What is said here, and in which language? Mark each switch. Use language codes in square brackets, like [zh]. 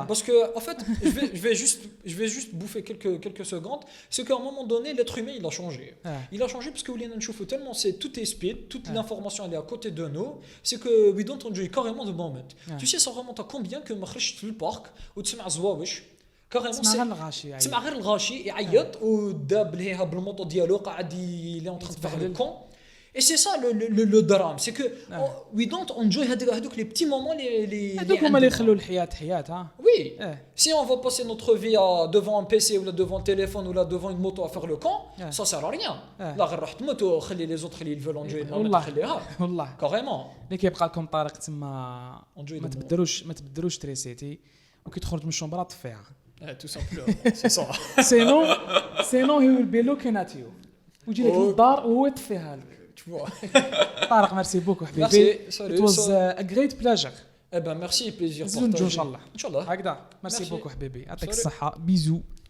[fr] mais parce que en fait je vais juste bouffer quelques secondes c'est qu'à un moment donné l'être humain il a changé parce que [ar] ولينا نشوفوا [fr] tellement c'est tout est speed toute l'information elle est à côté de nous c'est que [en] we don't enjoy carrément the moment [fr] tu sais ça remonte à combien que [ar] ما خرجت في البارك وتسمع زواوش كاريمون تسمع غير الغاشي يعيط وداب ليها بالموطو ديالو قاعد لي اون تران فار لو كون [fr] et c'est ça le drame c'est que [en] we don't enjoy [ar] هذوك [fr] les petits moments les [ar] هذوك هما اللي يخلوا الحياه حياه ها [fr] oui si on va passer notre vie devant un PC ou devant un téléphone ou devant une moto à faire le camp ça sert à rien [ar] لا غير روح تموت وخلي [fr] les autres [ar] اللي يفولون [fr] enjoy [ar] والله خليها والله [fr] carrément [ar] اللي كيبقى لكم طارق تما ما تبدلوش تريسيتي وكي تخرج من الشومبره طفيها [fr] tout simplement c'est ça [en] سينو he will be looking at you [ar] ويجي لك للدار وهو يطفيها لك طارق ميرسي بوكو حبيبي [en] it was a great pleasure [fr] eh ben merci plaisir partagé [ar] ان شاء الله هكذا ميرسي بوكو حبيبي يعطيك الصحه بيزو